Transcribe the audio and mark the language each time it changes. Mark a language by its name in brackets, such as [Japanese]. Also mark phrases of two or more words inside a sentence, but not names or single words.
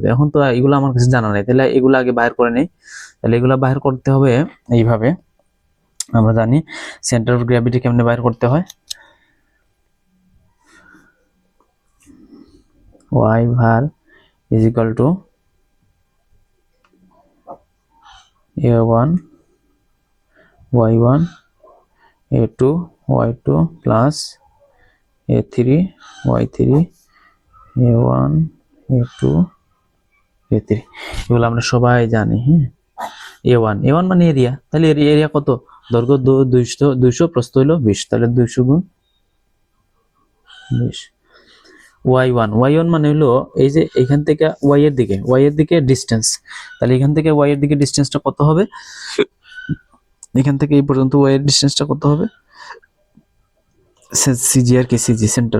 [Bangla] এখন তো এগুলো আমার কাছে জানা নেই, তাহলে এগুলো আগে বাইর করে নেই। তাহলে এগুলো বাইর করতে হবে এইভাবে, আমরা জানি [English] center of gravity [Bangla] কেমনে বাইর করতে হয়। [English] y bar is equal to a1 y1 a2 y2 প্লাস a3 y3 a1 a2 a3, [Bangla] এগুলো আমরা সবাই জানি। a1 মানে এরিয়া, তাহলে এরিয়া কত, দৈর্ঘ্য 200 প্রস্থ হলো 20, তাহলে 200 গুণ 20। y1 মানে হলো এই যে এখান থেকে y এর দিকে ডিসটেন্স, তাহলে এখান থেকে y এর দিকে ডিসটেন্সটা কত হবে, এখান থেকে এই পর্যন্ত y এর ডিসটেন্সটা কত হবে, সিজি আর কি, [English] CG center.